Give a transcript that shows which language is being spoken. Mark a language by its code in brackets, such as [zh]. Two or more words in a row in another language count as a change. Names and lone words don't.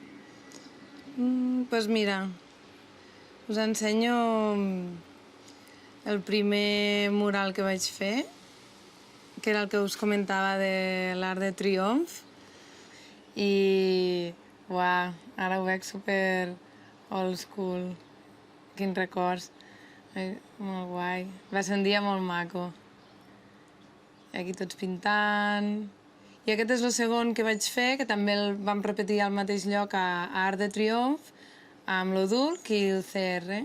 [ca] Doncs mira, us ensenyo el primer mural que vaig fer, que era el que us comentava de l'Arc de Triomf, i uau, ara ho veig super [en] old school, [ca] quins records, molt guai, va ser un dia molt maco. Aquí tots pintant. I aquest és el segon que vaig fer, que també el vam repetir al mateix lloc a Arc de Triomf, amb l'Odulc i el CR.